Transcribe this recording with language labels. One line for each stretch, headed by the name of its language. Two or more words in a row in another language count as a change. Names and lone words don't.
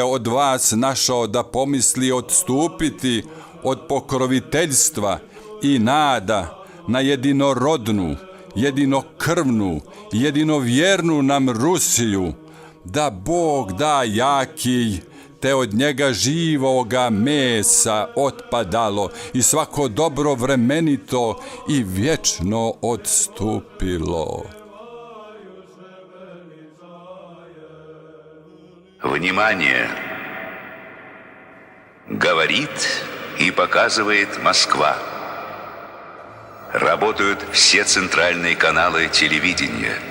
Serbian: od vas našao da pomisli odstupiti od pokroviteljstva i nada na jedinorodnu, jedinokrvnu, jedinovjernu nam Rusiju, da Bog da jaki, te od njega živoga mesa otpadalo i svako dobro vremenito i vječno odstupilo.
Russian: Внимание! Говорит и показывает Москва. Работают все центральные каналы телевидения.